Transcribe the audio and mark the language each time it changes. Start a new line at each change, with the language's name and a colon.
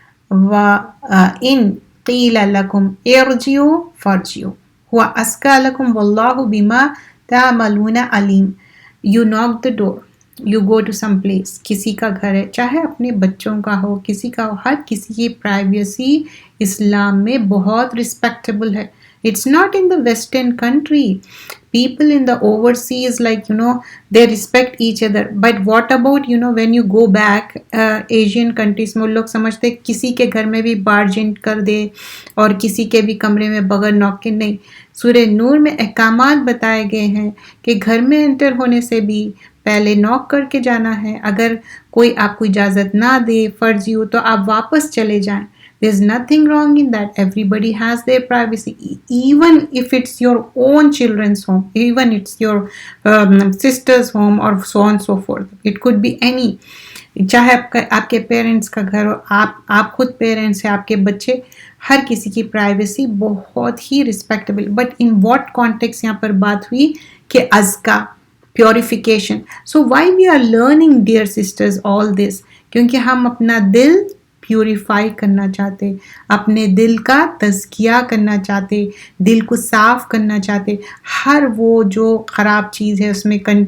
Arabic: وَإِن قِيلَ لَكُمْ ارْجِعُوا فَارْجِعُوا هُوَ أَزْكَىٰ لَكُمْ وَاللَّهُ بِمَا تَعْمَلُونَ عَلِيمٌ۔
English: You knock the door, you go to some place،
Urdu: کسی کا گھر ہے، چاہے اپنے بچوں کا ہو، کسی کا ہو، ہر کسی کی پرائیویسی اسلام میں بہت رسپیکٹیبل ہے۔
English: It's not in the Western country. People in the overseas, like, they respect each other. But what about, when you go back, Asian countries
Urdu: میں لوگ سمجھتے کسی کے گھر میں بھی بارجنٹ کر دے اور کسی کے بھی کمرے میں بغیر نوک کے نہیں۔ سورہ نور میں احکامات بتائے گئے ہیں کہ گھر میں انٹر ہونے سے بھی پہلے نوک کر کے جانا ہے، اگر کوئی آپ کو اجازت نہ دے فرضی ہو تو آپ واپس چلے جائیں۔
English: There's nothing wrong in that. Everybody has their privacy. Even if it's your own children's home, even it's your sister's home or so on and so forth. It could be any.
Urdu: چاہے آپ کے parents کا گھر ہو، آپ خود parents ہیں، آپ کے بچے، ہر کسی کی پرائیویسی بہت ہی respectable.
English: but in what context
Urdu: یہاں پر بات ہوئی کہ ازکا، purification.
English: So why we are learning dear sisters all this?
Urdu: کیونکہ ہم اپنا دل پیوریفائی کرنا چاہتے، اپنے دل کا تزکیہ کرنا چاہتے، دل کو صاف کرنا چاہتے، ہر وہ جو خراب چیز ہے اس میں